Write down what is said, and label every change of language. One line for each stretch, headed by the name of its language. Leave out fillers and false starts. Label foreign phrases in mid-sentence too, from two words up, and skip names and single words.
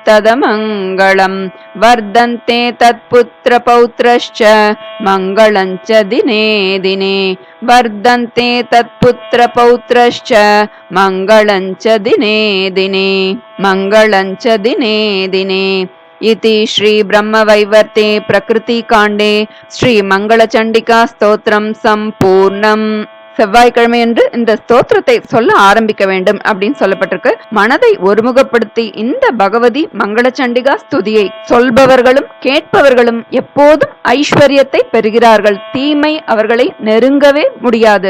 Sanskrit: तदमङ्गलं वर्धन्ते तत्पुत्रपौत्रश्च मङ्गलं च दिने दिने वर्धन्ते तत्पुत्रपौत्रश्च मङ्गलं च दिने दिने मङ्गलं च दिने दिने इति श्री ब्रह्मवैवर्ते प्रकृतिकाण्डे श्री मङ्गलचण्डिका स्तोत्रं सम्पूर्णम्
Tamil: செவ்வாய்க்கிழமையன்று இந்த ஸ்தோத்திரத்தை சொல்ல ஆரம்பிக்க வேண்டும் அப்படின்னு சொல்லப்பட்டிருக்கு. மனதை ஒருமுகப்படுத்தி இந்த பகவதி மங்களச்சண்டிகா ஸ்துதியை சொல்பவர்களும் கேட்பவர்களும் எப்போதும் ஐஸ்வர்யத்தை பெறுகிறார்கள். தீமை அவர்களை நெருங்கவே முடியாது.